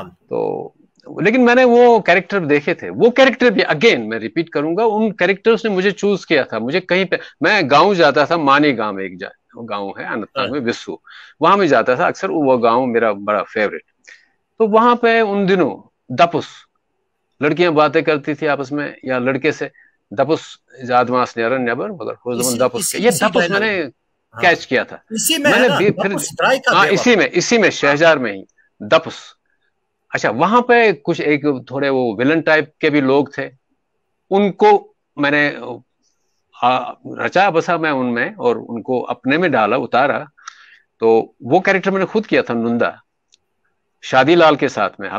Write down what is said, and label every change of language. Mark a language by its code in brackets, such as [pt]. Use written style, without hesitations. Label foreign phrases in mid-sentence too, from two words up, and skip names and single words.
[hi] तो लेकिन मैंने वो कैरेक्टर देखे थे, वो कैरेक्टर भी अगेन मैं रिपीट करूंगा, उन कैरेक्टर्स ने मुझे चूज किया था, मुझे कहीं पे, मैं गांव जाता था, मानी गांव एक गांव है अनंतनाग में, विस्सू, वहां में जाता था अक्सर, वो गांव मेरा बड़ा फेवरेट। तो वहां पे उन दिनों दपुस, लड़कियां बातें करती थी आपस में, या लड़के से, [ks] दपुस जादमास नेरन नेबर मगर दपुस, ये दपुस मैंने कैच किया था, मैंने फिर इसी में शहजार में ही दपुस। [hi] अच्छा, वहां पे कुछ एक थोड़े वो [en] villain type [hi] के भी लोग थे, उनको मैंने रचा बसा मैं उनमें, और उनको अपने में डाला, उतारा, तो वो कैरेक्टर मैंने खुद किया था, नुंदा, शादी लाल के साथ में।